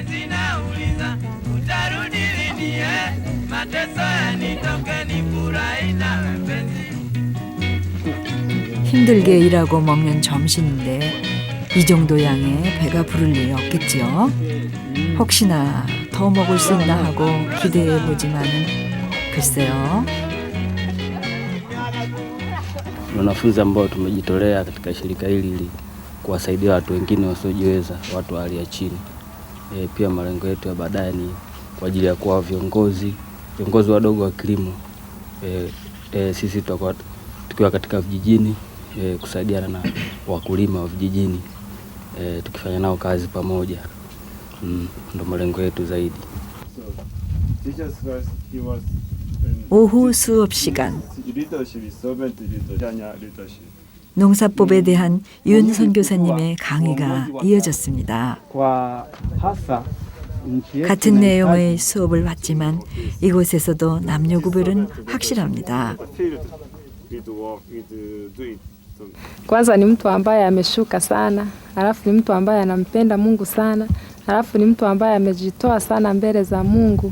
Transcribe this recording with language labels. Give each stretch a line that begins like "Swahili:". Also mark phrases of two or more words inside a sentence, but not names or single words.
Korean: 힘들게 일하고 먹는 점심인데 이 정도 양에 배가 부를 리 없겠지요. 혹시나 더 먹을 수 있나 하고 기대해 보지만은 글쎄요.
Swahili: Wanafunzi ambao tumejitolea katika shirika hili ili kuwasaidia watu wengine wasiojiweza, watu wa hali ya chini. Pia malengo yetu ya baadaye ni kwa ajili ya kuwa viongozi wadogo wa kilimo. Sisi tutakuwa tukiwa katika vijijini kusaidiana na wakulima wa vijijini, tukifanya nao kazi pamoja. Ndo malengo yetu zaidi.
English: So, Jesus Christ, he was
Korean: 오후 수업 시간. 리더십이
English: servant leadership
Korean: 아니야 리더십. 농사법에 대한 윤 선교사님의 강의가 이어졌습니다. 같은 내용의 수업을 받지만 이곳에서도 남녀 구별은 확실합니다.
Swahili: Kwanza ni mtu ambaye ameshuka sana, alafu ni mtu ambaye anampenda Mungu sana, alafu ni mtu ambaye amejitoa sana mbele za Mungu.